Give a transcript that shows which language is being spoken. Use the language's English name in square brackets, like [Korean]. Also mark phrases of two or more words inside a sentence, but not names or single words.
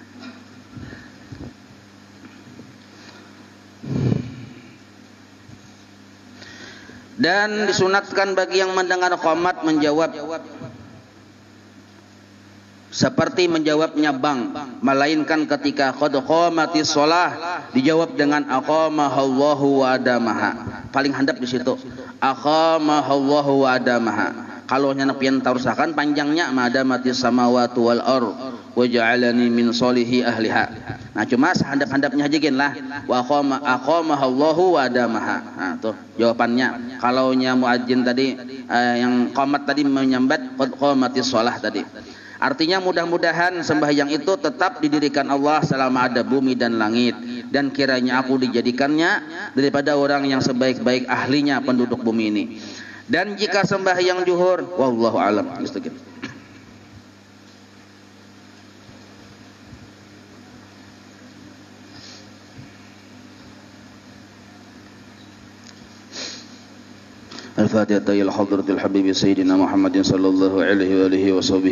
[Indonesian] Dan disunatkan bagi yang mendengar qamat menjawab seperti menjawabnya bang, melainkan ketika [Arabic] قد قامت الصلاة [Indonesian] dijawab dengan [Arabic] أقامها الله وأدامها. [Indonesian] Paling handap di situ. [Arabic] أقامها الله وأدامها. [Banjar] Kalau nyana pian tarusakan panjangnya [Arabic] ما دامت السماوات والأرض وجعلني من صالحي أهلها. [Indonesian] Nah cuma sehandap-handapnya aja gen lah. [Arabic] وأقامها الله وأدامها. [Indonesian] Nah tuh jawabannya. Kalau nya muadzin tadi yang qamat tadi menyambat [Arabic] قد قامت الصلاة [Indonesian] tadi. Artinya mudah-mudahan sembahyang itu tetap didirikan Allah selama ada bumi dan langit, dan kiranya aku dijadikannya daripada orang yang sebaik-baik ahlinya penduduk bumi ini. Dan jika sembahyang zuhur, [Arabic] والله أعلم. الفاتحة إلى حضرة الحبيب سيدنا محمد صلى الله عليه وآله وصحبه